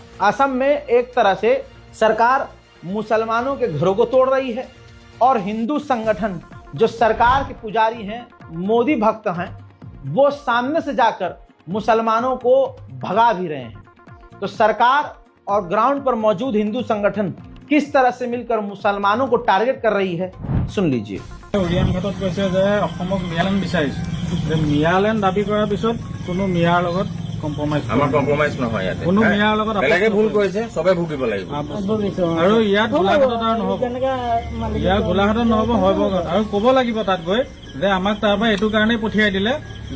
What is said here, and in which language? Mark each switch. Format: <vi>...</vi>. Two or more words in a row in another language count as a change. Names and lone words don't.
<hi>असम में एक तरह से सरकार मुसलमानों के घरों को तोड़ रही है और हिंदू संगठन जो सरकार के पुजारी हैं, मोदी भक्त हैं, वो सामने से जाकर मुसलमानों को भगा भी रहे हैं। तो सरकार और ग्राउंड पर मौजूद हिंदू संगठन किस तरह से मिलकर मुसलमानों को टारगेट कर रही है, सुन लीजिए।</hi> <as>उड़ियान घाटत কৈছে যে অসমক মিয়ালেণ্ড বিচাৰিছে, যে মিয়ালেণ্ড দাবী কৰাৰ পিছত কোনো মিয়াৰ লগত কম্প্ৰমাইজ আমাৰ কম্প্ৰমাইজ নহয় ইয়াতে। কোনো মিয়াৰ লগত বেলেগে ভুল কৰিছে, সবে ভুগিব লাগিব। আৰু ইয়াত গোলাঘাটত আৰু নহ'ব, ইয়াত গোলাঘাটত নহ'ব, হ'ব আৰু ক'ব লাগিব তাত গৈ যে আমাক তাৰ পৰা এইটো কাৰণেই পঠিয়াই দিলে যে</as>